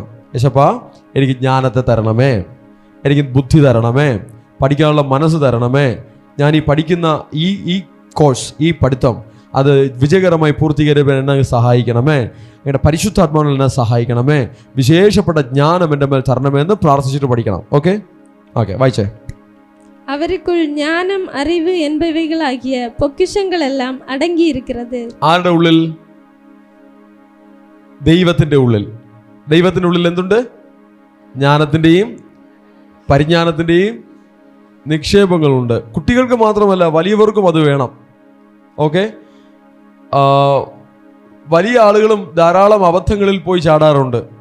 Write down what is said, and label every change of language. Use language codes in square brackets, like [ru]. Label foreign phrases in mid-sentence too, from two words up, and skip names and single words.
[ml] യേശപ്പാ, എനിക്ക് ജ്ഞാനത്തെ തരണമേ, എനിക്ക് ബുദ്ധി തരണമേ, പഠിക്കാനുള്ള മനസ്സ് തരണമേ. ഞാൻ ഈ പഠിക്കുന്ന ഈ കോഴ്സ്, ഈ പഠിത്തം അത് വിജയകരമായി പൂർത്തീകരിക്കാൻ എന്നെ സഹായിക്കണമേ, എൻ്റെ പരിശുദ്ധാത്മാവിൽ എന്നെ സഹായിക്കണമേ, വിശേഷപ്പെട്ട ജ്ഞാനം എൻ്റെ മേൽ തരണമേ എന്ന് പ്രാർത്ഥിച്ചിട്ട് പഠിക്കണം. ഓക്കെ വായിച്ചേ. [ta] அவருக்குள் ஞானம் அறிவு என்பவைகளாகிய பொக்கிஷங்கள் எல்லாம் அடங்கி இருக்கிறது. [ml] ആരുടെ ഉള്ളിൽ? ദൈവത്തിന്റെ ഉള്ളിൽ. ദൈവത്തിന്റെ ഉള്ളിൽ എന്തുണ്ട്? ജ്ഞാനത്തിന്റെയും പരിജ്ഞാനത്തിന്റെയും നിക്ഷേപങ്ങളുണ്ട്. കുട്ടികൾക്ക് മാത്രമല്ല, വലിയവർക്കും അത് വേണം. ഓക്കെ, വലിയ ആളുകളും ധാരാളം അബദ്ധങ്ങളിൽ പോയി ചാടാറുണ്ട്.